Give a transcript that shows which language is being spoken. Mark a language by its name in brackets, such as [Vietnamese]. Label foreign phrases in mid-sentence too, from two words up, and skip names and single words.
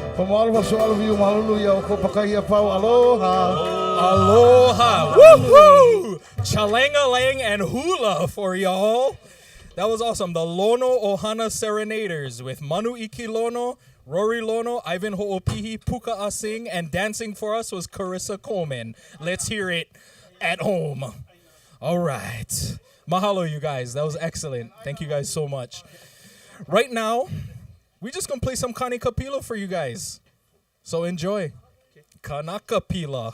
[English] Aloha so all of you. [Hawaiian] Hallelujah. O ko pakahia pau. Aloha. Aloha. [English] Woohoo! Chalangalang and hula for y'all. That was awesome. The Lono Ohana Serenaders with Manu Iki Lono, Rory Lono, Ivan Ho'opihi, Puka Asing, and dancing for us was Carissa Coleman. Let's hear it at home. All right. Mahalo, you guys. That was excellent. Thank you guys so much. Right now, we just gonna play some [Hawaiian] Kani Kapila [English] for you guys. So enjoy. [Hawaiian] Kanaka Pila.